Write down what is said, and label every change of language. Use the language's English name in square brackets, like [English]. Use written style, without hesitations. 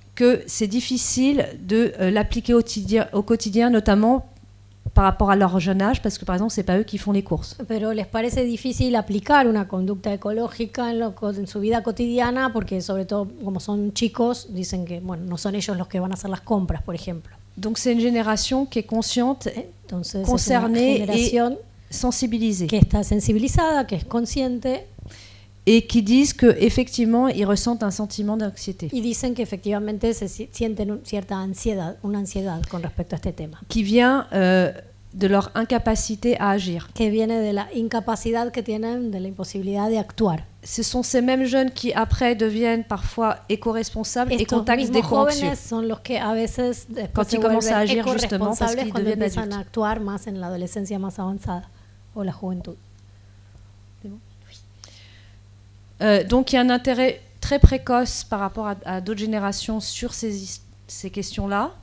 [French] que c'est difficile de l'appliquer au quotidien, notamment par rapport à leur jeune âge, parce que par exemple, c'est pas eux qui font les courses. [Spanish] Pero les parece difícil aplicar una conducta ecológica en su vida cotidiana, porque sobre todo como son chicos, dicen que bueno, no son ellos los que van a hacer las compras, por ejemplo. [French] Donc c'est une génération qui est consciente, [Spanish] Entonces, [French] concernée et sensibilisée. [Spanish] Que está sensibilizada, que es consciente. [French] Et qui disent qu'effectivement, ils ressentent un sentiment d'anxiété. [Spanish] Y dicen que efectivamente se sienten cierta ansiedad, una ansiedad con respecto a este tema. [French] Qui vient de leur incapacité à agir. [Spanish] Que viene de la incapacidad que tienen, de la imposibilidad de actuar. [French] Ce sont ces mêmes jeunes qui après deviennent parfois éco-responsables et contactent des [Spanish] jóvenes son los que a veces [French] quand ils commencent à agir justement parce qu'ils deviennent adultes. [Spanish] Empiezan a actuar más en la adolescencia más avanzada o la juventud. [French] Donc il y a un intérêt très précoce par rapport à d'autres générations sur ces questions-là.